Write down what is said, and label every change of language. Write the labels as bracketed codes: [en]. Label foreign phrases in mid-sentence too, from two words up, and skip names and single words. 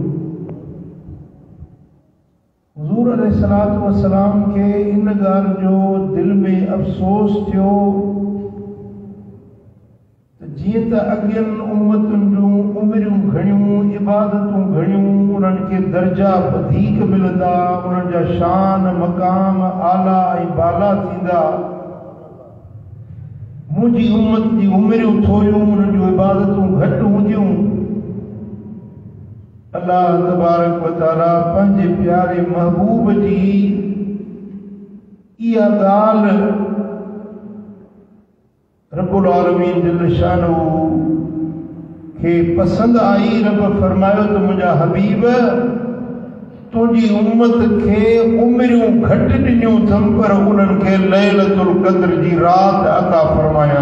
[sd] हुज़ूर [ar] عليه الصلاة والسلام [sd] खे इन ॻाल्हि जो दिलि में अफ़सोस थियो जीअं त अॻियनि उम्मतुनि जूं उमरियूं घणियूं, इबादतूं घणियूं, उन्हनि खे दर्जा वधीक मिलंदा, उन्हनि जा शान मक़ाम आला ऐं बाला थींदा। मुंहिंजी उम्मत जी उमरियूं थोरियूं, उन्हनि जूं इबादतूं घटि हूंदियूं। [ar] الله تبارك وتعالى [sd] पंहिंजे प्यारे महबूब जी इहा ॻाल्हि [ar] رب العالمين جل شانه [sd] खे पसंद आई। रब फरमायो त मुंहिंजा हबीब तुंहिंजी उम्मत खे उमरियूं घटि ॾिनियूं अथमि, पर उन्हनि खे लैलतुल क़द्र जी रात अता फरमाया।